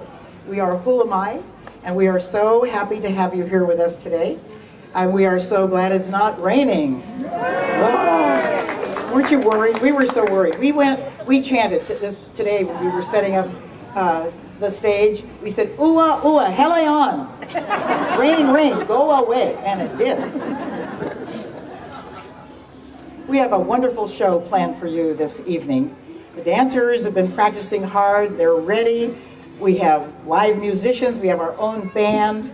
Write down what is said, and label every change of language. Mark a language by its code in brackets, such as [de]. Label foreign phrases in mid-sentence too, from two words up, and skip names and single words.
[en] We are Hula Mai, and we are so happy to have you here with us today. And we are so glad it's not raining. Oh, weren't you worried? We were so worried. We chanted this today when we were setting up the stage. We said, [haw] "Ua, ua, heleon." [en] Rain, rain, go away. And it did. We have a wonderful show planned for you this evening. The dancers have been practicing hard. They're ready. We have live musicians. We have our own band.